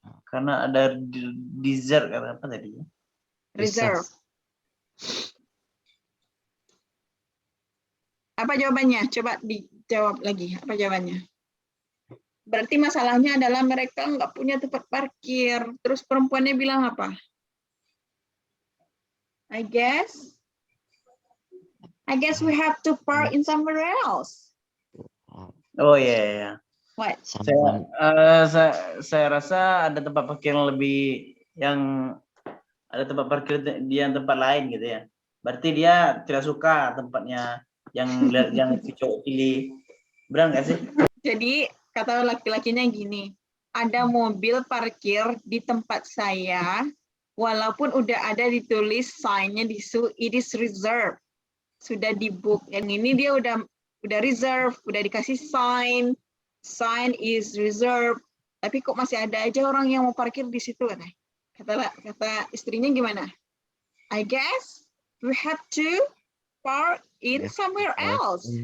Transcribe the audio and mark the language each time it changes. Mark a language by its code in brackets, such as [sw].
[id] Karena ada desert kata apa tadi? [en] Reserve. [id] Apa jawabannya? Coba dijawab lagi. Apa jawabannya? Berarti masalahnya adalah mereka nggak punya tempat parkir. Terus perempuannya bilang apa? [en] I guess we have to park in somewhere else. [id] Oh iya. [en] What? Someone [id] Saya rasa ada tempat parkir yang ada tempat parkir di yang tempat lain gitu ya. Berarti dia tidak suka tempatnya yang si cowok pilih. Benar nggak sih? Jadi kata laki-lakinya gini, ada mobil parkir di tempat saya, walaupun udah ada ditulis sign-nya di situ, [en] it is reserved, [id] sudah di book. Yang ini dia udah reserve, udah dikasih sign [en] is reserved, [id] tapi kok masih ada aja orang yang mau parkir di situ kan? Kata istrinya gimana? [en] I guess we have to park in somewhere else.